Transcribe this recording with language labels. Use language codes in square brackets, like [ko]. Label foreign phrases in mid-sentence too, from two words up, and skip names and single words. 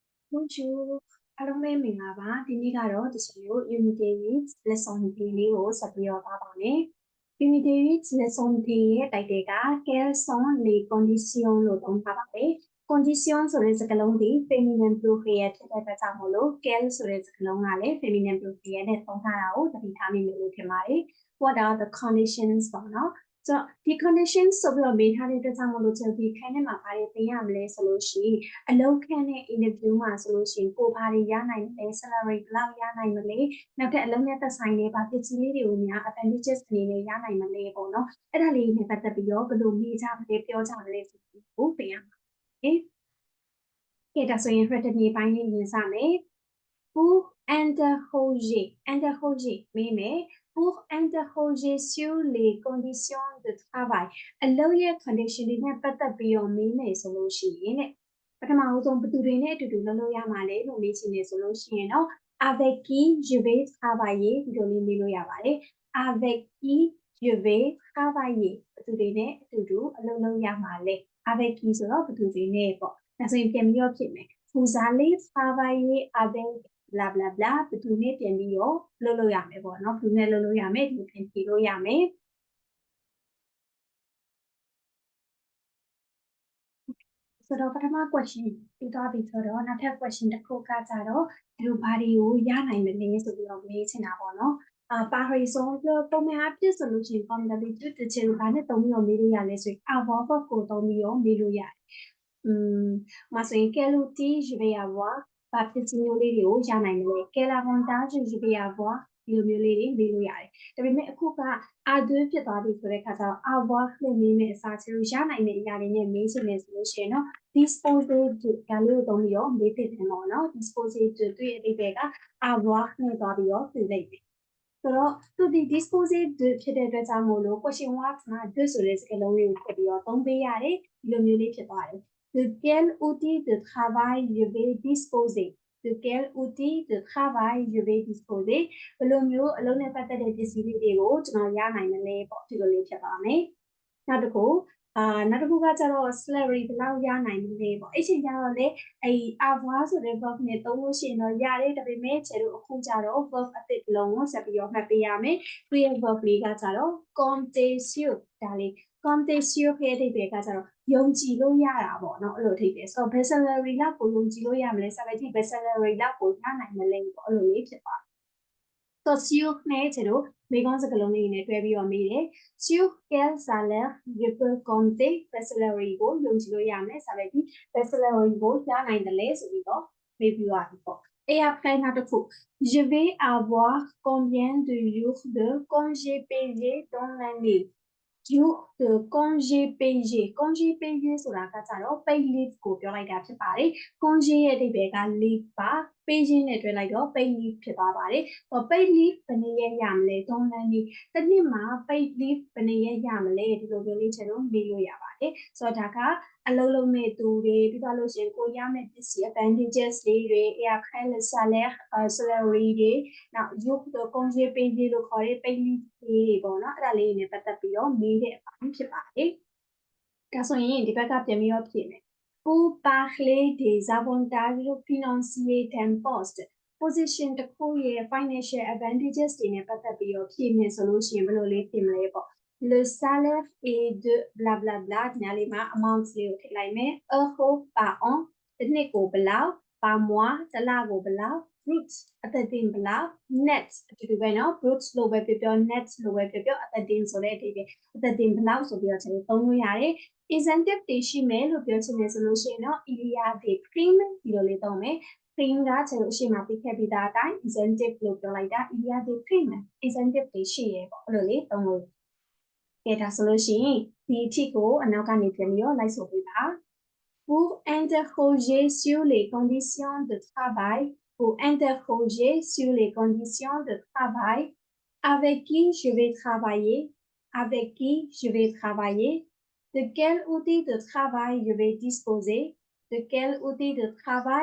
[my] Bonjour အားလုံးပဲမင်္ဂလာပါဒီနေ့ကတော့တချင်လို့ Unity Reads Lesson 3 လေးကိုဆက်ပြီးတော့ပါပါမယ် Unity Reads Lesson 3 ရဲ့ title က [fr] Quelles sont les conditions [my] လို့သုံးထားပါတယ် condition ဆိုတဲ့စကားလုံးဒီ [fr] feminine pluriel [my] ဖြစ်တဲ့အတွက်ကြောင့်မို့လို့ quelles ဆိုတဲ့စကားလုံးကလည်း [fr] feminine pluriel [my] နဲ့သုံးထားတာကိုသတိထားမိမယ်လို့ထင်ပါတယ် [en] What are the conditions [my] ပေါ့နော်ဆိုတော့ဒီ conditions ဆိုပြီးတော့မေးထားတဲ့အတွက်ကြောင့်မို့လို့ကျွန်တော်ဒီခန်းထဲမှာဘာတွေသင်ရမလဲဆိုလို့ရှိရင်အလုပ်ခန့်တဲ့ interview မှာဆိုလို့ရှိရင်ကိုဘာတွေရနိုင်မလဲ salary ဘယ်လောက်ရနိုင်မလဲနောက်ထပ်အလုပ်နဲ့ သက်ဆိုင်တဲ့ဘာပစ္စည်းလေးတွေကိုများ advantages အနေနဲ့ရနိုင်မလဲပေါ့နော်အဲ့ဒါလေးနဲ့ပတ်သက်ပြီးတော့ဘယ်လိုမေးကြမလဲပြောကြမလဲဆိုပြီးကိုသင်ရမှာကဲဒါဆိုရင် retenue ပိုင်းလေးရင်စမယ် [fr] pour interroger [my] မေးမယ် [fr] pour interroger sur les conditions de travail [my] အလုပ်ရဲ့ condition တွေနဲ့ပတ်သက်ပြီးတော့မေးမယ်ဆို လို့ရှိရင်တဲ့ပထမဆုံးဘယ်သူတွေနဲ့အတူတူလုပ်လို့ရမှာလဲလို့မေးချင်တယ်ဆိုလို့ရှိရင်တော့ [fr] avec qui je vais travailler [my] ဒီလိုလေးမေးလို့ရပါတယ် [fr] avec qui je vais travailler [my] ဘယ်သူတွေနဲ့အတူတူအလုပ်လုပ်ရမှာလဲ [fr] avec qui [my] ဆိုတော့ဘယ်သူတွေနဲ့ပေါ့ဒါဆိုရင်ပြန်ပြီးတော့ဖြစ်မယ် [fr] vous allez travailler avec bla bla bla [my] ဘယ်သူနဲ့ပြန်ပြီးတော့လုပ်လို့ရမယ်ပေါ့နော်ဘယ်သူနဲ့လုပ်လို့ရမယ်ဒီပြန်ဖြေလို့ရမယ် ဆိုတော့ပထမ question ပြီးသွားပြီဆိုတော့နောက်ထပ် question တစ်ခုကကြတော့ဒီလိုဘာတွေကိုရနိုင်မလဲဆိုပြီးတော့မေးချင်တာပေါ့နော် [fr] par exemple [my] ပုံမှန်အဖြစ်ဆိုလို့ရှိရင် competitive တစ်ချက်ကိုဘာနဲ့သုံးပြီးတော့မေးလို့ရလဲဆိုရင် avoir ကိုသုံးပြီးတော့မေးလို့ရတယ်မှာဆိုရင် [fr] quel outil je vais avoir [my] ဘာပစ္စည်းမျိုးလေးတွေကိုရနိုင်မလဲ [fr] quel avantage je vais avoir [my] ဒီလိုမျိုးလေးတွေမေးလို့ရတယ်ဒါ ပေမဲ့အခုက A2 ဖြစ်သွားပြီဆိုတဲ့အခါကျတော့ avoir လို့မေးမယ့်အစားကျတော့ရနိုင်မယ့်အရာတွေနဲ့မေးချင်တယ်ဆိုလို့ရှိရင်တော့ [fr] disposer de [my] ဒါလေးကိုသုံးပြီးတော့မေးဖြစ်တယ်ပေါ့နော် [fr] disposer de [my] သူ့ရဲ့အဓိပ္ပာယ်က avoir နဲ့သွားပြီးတော့ပြင်လိုက်တယ်ဆိုတော့သူဒီ disposer de ဖြစ်တဲ့အတွက်ကြောင့်မို့လို့ [en] question mark [my] မှာ de ဆိုတဲ့စကားလုံးလေးကိုထည့်ပြီးတော့သုံးပေးရတယ်ဒီလိုမျိုးလေးဖြစ်သွားတယ် [fr] de quel outil de travail je vais disposer de quel outil de travail je vais disposer [my] ဘယ်လိုမျိုးအလုပ်နဲ့ပတ်သက်တဲ့ပစ္စည်းလေးတွေကိုကျွန်တော်ရနိုင်မ လဲပေါ့ဒီလိုလေးဖြစ်ပါမယ်နောက်တစ်ခုနောက်တစ်ခုကကျတော့ salary ဘယ်လောက်ရနိုင်မလဲပေါ့အဲ့ချိန်ကျတော့လေအဲ့ avoir ဆိုတဲ့ verb နဲ့သုံးလို့ရှိရင်တော့ရတယ် ဒါပေမဲ့ကျတော့အခုကျတော့ verb အသစ်လုံးကိုဆက်ပြီးတော့မှတ်ပေးရမယ်သူရဲ့ verb လေးကကျတော့ [fr] compter sur [my] ဒါလေး [fr] compter sur [my] ရဲ့အဓိပ္ပာယ်ကကျတော့ယုံကြည်လို့ရတာပေါ့နော်အဲ့လိုအဓိပ္ပာယ်ဆိုတော့ [en] best salary [my] လောက်ကိုယုံကြည်လို့ရမလဲ [en] salary best salary [my] လောက်ကိုရနိုင်မလဲပေါ့အဲ့လိုလေးဖြစ်သွားဆို sur နဲ့ကျတော့မိကုန်းစကားလုံးလေးနဲ့တွဲပြီးတော့မေးတယ် [fr] sur quel salaire je peux compter [en] best salary [my] ကိုယုံကြည်လို့ရမယ် [en] salary best salary [my] ကိုရနိုင်တယ်လေဆိုပြီးတော့မေးပြီးသွားပြီပေါ့ [fr] Et après, je vais avoir combien de jours de congé payé dans l'année jour de congé payé congé payé [my] ဆိုတာကကြတော့ [en] paid leave [my] ကိုပြောလိုက်တာဖြစ်ပါတယ် congé ရဲ့အဓိပ္ပာယ်က leave ပါ payé နဲ့တွဲလိုက်တော့ [en] paid leave [my] ဖြစ်သွားပါတယ်ဆိုတော့ [en] paid leave [my] ဘယ်နှစ်ရက်ရမလဲ3လနေ့တစ်နှစ်မှာ [en] paid leave [my] ဘယ်နှစ်ရက်ရမလဲဒီလိုမျိုးလေးကျွန်တော်မေးလို့ရပါတယ်ဆိုတော့ဒါကအလုပ်လုပ်မဲ့သူတွေပြီးသွားလို့ရှိရင်ကိုရမဲ့ပစ္စည်း advantages လေးတွေ et [fr] après le salaire [my] salary တွေနောက် [fr] jour de congé payé [my] လို့ခေါ်တဲ့ [en] paid leave [my] တွေပေါ့နော်အဲ့ဒါလေးတွေနဲ့ပတ်သက်ပြီးတော့မေးတဲ့အပိုင်းဖြစ်ပါတယ်ဒါဆိုရင်ဒီဘက်ကပြန်ပြီးတော့ဖြည့်မယ် [fr] pour parler des avantages financiers d'un poste [my] position တစ်ခုရဲ့ [en] financial advantages [my] တွေနဲ့ပတ်သက်ပြီးတော့ဖြည့်မယ်ဆိုလို့ရှိရင်ဘယ်လိုလေးဖြည့်မလဲပေါ့ [fr] le salaire est de bla bla bla [my] ဒီနားလေးမှာ amount လေးကိုထည့်လိုက်မယ် [fr] euro par an [my] တစ်နှစ်ကိုဘယ်လောက် [fr] par mois [my] တစ်လကိုဘယ်လောက် brut အသက်တင်ဘယ်လောက် net အတူတူပဲเนาะ brut လို့ပဲပြောပြော net လို့ပဲပြောပြောအသက်တင်ဆိုတဲ့အဓိပ္ပာယ်အသက်တင်ဘ ယ်လောက်ဆိုပြီးတော့ကျွန်တော်သုံးလို့ရတယ် incentive တွေရှိမယ်လို့ပြောချင်တယ်ဆိုလို့ရှိရင်တော့ [fr] il y a des primes [my] ဒီလိုလေးသုံးမယ် prime ကကျွန်တော်အရှိမပြခဲ့ပြီးသားအတိုင်း incentive လို့ပြော လိုက်တာ [fr] il y a des primes [my] incentive တွေရှိရပေါ့အဲ့လိုလေးသုံးလို့ကဲဒါဆိုလို့ရှိရင်ဒီအထိကိုအနောက်ကနေပြန်ပြီးတော့လိုက် [fr] ဆိုပေးပါ pour interroger sur les conditions de travail pour interroger sur les conditions de travail avec qui je vais travailler avec qui je vais travailler de quel outil de travail je vais disposer de quel outil de travail